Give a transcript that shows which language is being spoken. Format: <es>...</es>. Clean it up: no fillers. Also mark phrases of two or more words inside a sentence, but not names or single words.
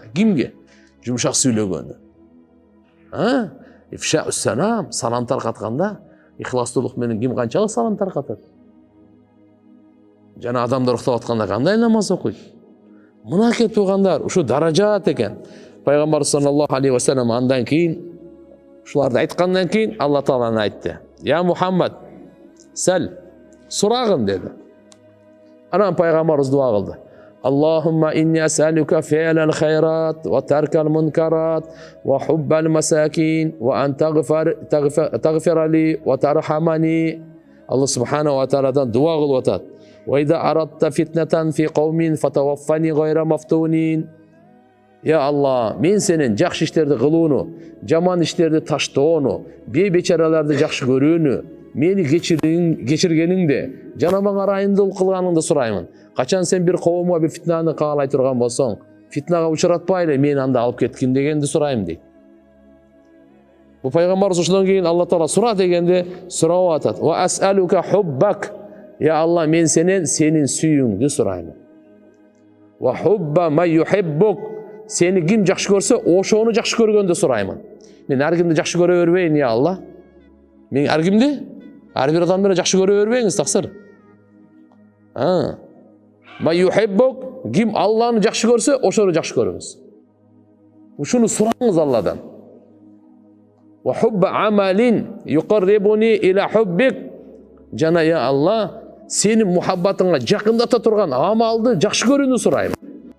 <ky>Кимге? Жумшак сүйлөгөндө. Ифша салам, салам таркатканда, ихластуулук менен ким канчалык салам таркатат? Жана адамдар уктап атканда кандай намаз окуйт? Мынакей туугандар, ушу даражат экен. Пайгамбар</ky> <ar>صلى الله عليه وسلم</ar> <ky>андан кийин, ушуларды айткандан кийин Алла Тааланы айтты. Я Мухаммад, сәл, сурагын деди. Анан пайгамбарыбыз дуа кылды.</ky> <ar>اللهم إني أسألك فعل الخيرات وترك المنكرات وحب المساكين وأن تغفر لي وترحمني.</ar> <ky>Алла субхана ва тааладан дуа кылып атат.</ky> <ar>وإذا أردت فتنة في قوم فتوفني غير مفتون.</ar> <ky>Я Алла, мен сенен жакшы иштерди кылууну, жаман иштерди таштоону, бейбечараларды жакшы көрүүнү, мени кечиргениңде, жана мага ырайымдуулук кылганыңды сураймын. Качан сен бир коомго бир фитнаны каалай турган болсоң, фитнага учуратпайлы, мен анда алып кеткин дегенди сурайм дейт. Бу пайгамбарыбыз ошондон кийин Алла Таала сура дегенде сурап атат.</ky> <ar>وأسألك حبك. يا الله,</ar> <ky>мен сенен сенин сүйүүңдү сурайм.</ky> <ar>وحب من يحبك.</ar> <ky>Сени ким жакшы көрсө, ошону жакшы көргөндү сураймын. Мен ар кимди жакшы көрө бербейин, я Алла. Мен ар кимди? Ар бир адамды жакшы көрө бербеңиз, таксыр.</ky> <ar>من يحبك,</ar> <ky>ким Алланы жакшы көрсө, ошону жакшы көрүңүз. Ушуну сураңыз Алладан.</ky> <ar>وحب عمل يقربني إلى حبك.</ar> <ky>Жана я Алла, сенин мухаббатыңа жакындата турган амалды жакшы көрүүнү сурайм.</ky>